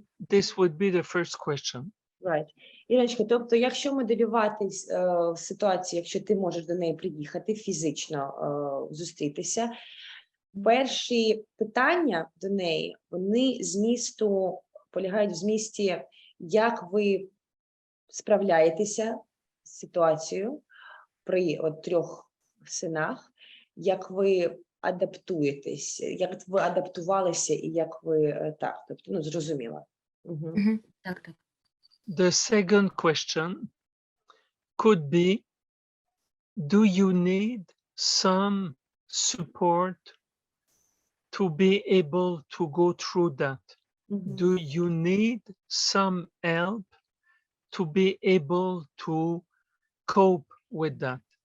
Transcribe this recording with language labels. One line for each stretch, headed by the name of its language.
English: This would be the first question. Right.
Ukrainian: Ірочка, тобто, якщо моделювати ситуацію, якщо ти можеш до неї приїхати, фізично зустрітися, перші питання до неї, вони полягають в змісті, як ви справляєтеся з ситуацією при 3 синах, як ви адаптуєтесь, як ви адаптувалися і як ви, так, тобто, ну, зрозуміло. Так.
English: The second question could be, do you need some support to be able to go through that? Do you need some help to be able to cope with that?